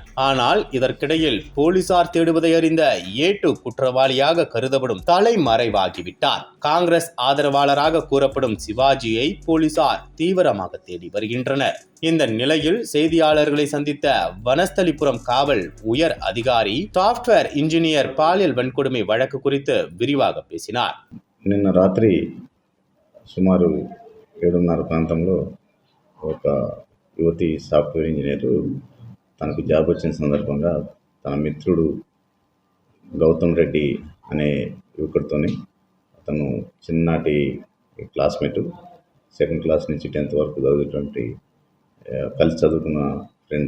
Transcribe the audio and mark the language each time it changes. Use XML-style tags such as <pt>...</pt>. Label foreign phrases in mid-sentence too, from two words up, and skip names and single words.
<ta>ஆனால் இதற்கிடையில் போலீசார் தேடுவதை அறிந்த A2 குற்றவாளியாக கருதப்படும் தலைமறைவாகிவிட்டார். காங்கிரஸ் ஆதரவாளராக கூறப்படும் சிவாஜியை போலீசார் தீவிரமாக தேடி வருகின்றனர். இந்த நிலையில் செய்தியாளர்களை சந்தித்த வனஸ்தலிபுரம் காவல் உயர் அதிகாரி</ta> <en>software engineer</en> <ta>பாலியல் வன்கொடுமை வழக்கு குறித்து விரிவாக பேசினார்.</ta> <te>నిన్న రాత్రి సుమారు 7:30 ప్రాంతంలో ఒక యువతి</te> <en>software engineer</en> <te>తనకు జాబ్ వచ్చిన సందర్భంగా తన మిత్రుడు గౌతమ్ రెడ్డి అనే యువకుడితోని, అతను చిన్ననాటి క్లాస్మేటు, 2nd క్లాస్ నుంచి 10th వరకు చదివేటువంటి కలిసి చదువుకున్న ఫ్రెండు.</te>